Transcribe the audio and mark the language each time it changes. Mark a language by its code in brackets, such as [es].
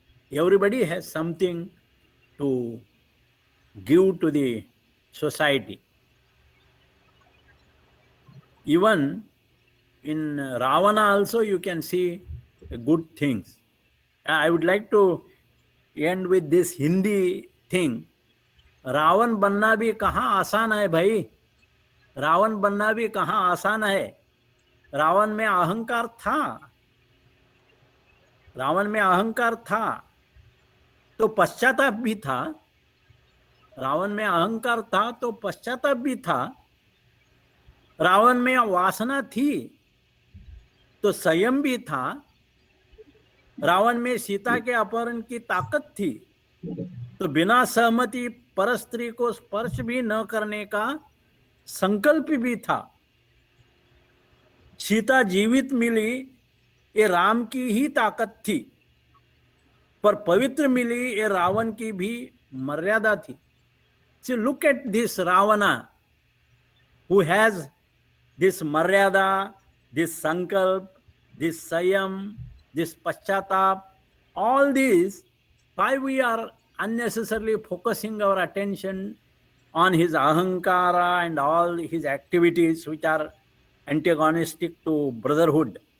[en] Everybody has something to give to the society. Even in Ravana also you can see good things. I would like to end with this Hindi thing. [hi] Ravan बनना भी कहाँ आसान है भाई, रावण बनना भी कहाँ आसान है. रावण में अहंकार था, रावण में अहंकार था तो पश्चाताप भी था. रावण में अहंकार था तो पश्चाताप भी था. रावण में वासना थी तो संयम भी था. रावण में सीता के अपहरण की ताकत थी तो बिना सहमति परस्त्री को स्पर्श भी न करने का संकल्प भी था. सीता जीवित मिली ये राम की ही ताकत थी, पर पवित्र मिली ये रावण की भी मर्यादा थी. [en] So look at this Ravana who has this maryada, this sankalp, this sayam, this paschatap, all these. Why we are unnecessarily focusing our attention on his ahankara and all his activities which are antagonistic to brotherhood?